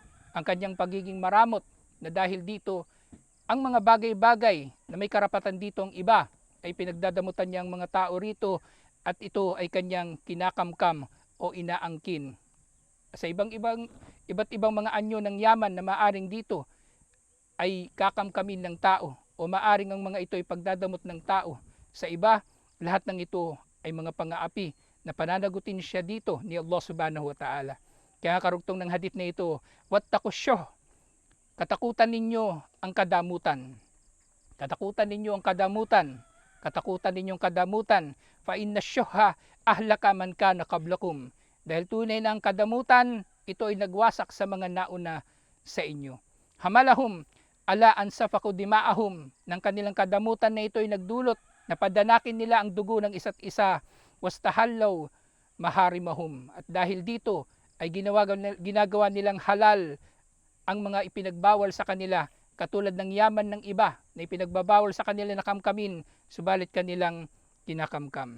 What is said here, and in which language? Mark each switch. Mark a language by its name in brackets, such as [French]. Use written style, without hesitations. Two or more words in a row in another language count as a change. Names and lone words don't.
[Filipino] Ang kanyang pagiging maramot na dahil dito, ang mga bagay-bagay na may karapatan dito ang iba ay pinagdadamutan niyang mga tao rito at ito ay kanyang kinakamkam o inaangkin. Sa iba't ibang mga anyo ng yaman na maaring dito ay kakamkamin ng tao o maaring ang mga ito ay pagdadamot ng tao sa iba, lahat ng ito ay mga pang-aapi na pananagutin siya dito ni Allah [Arabic] سبحانه وتعالى. [Filipino] Kaya karugtong ng hadith na ito, wattaqusyuh, katakutan ninyo ang kadamutan. Katakutan ninyo ang kadamutan. Katakutan ninyong kadamutan. [Arabic] فإن الشح أهلك من كان قبلكم. [Filipino] Dahil tunay na ang kadamutan, ito ay nagwasak sa mga nauna sa inyo. [Arabic] حملهم على أن سفكوا دماءهم, [Filipino] ng kanilang kadamutan na ito ay nagdulot na padanakin nila ang dugo ng isa't isa. [Arabic] واستحلوا محارمهم, [Filipino] at dahil dito ay ginagawa nilang halal ang mga ipinagbawal sa kanila, katulad ng yaman ng iba na ipinagbabawal sa kanila na kamkamin, subalit kanilang kinakamkam.